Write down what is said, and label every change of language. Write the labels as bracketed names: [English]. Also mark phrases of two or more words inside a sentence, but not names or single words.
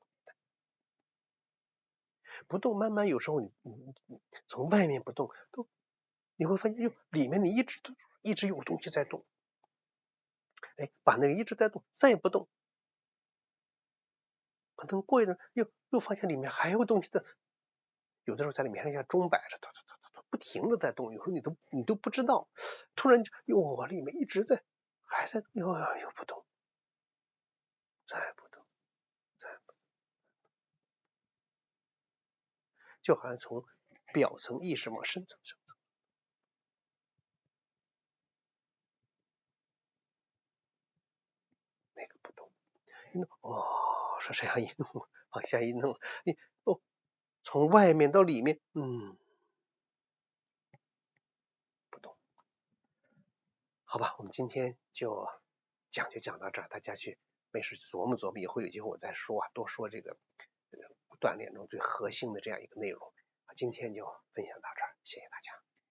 [Chinese] 不動，慢慢有時候你從外面不動，你會發現裡面你一直有東西在動。哎，把那個一直在動，再不動，可能過一陣又發現裡面還有東西在，有的時候在裡面像鐘擺着，不停的在動，有時候你都不知道，突然我裡面一直在，還在又不動，再不動， 就好像從表层意识往深层走。那个不动，是这樣一弄，往下一弄，從外面到裡面，不動。好吧，我們今天就講到這兒，大家去沒事琢磨琢磨，以後有機會我再說多說這個鍛鍊中最核心的這樣一個內容。今天就分享到這兒，謝謝大家。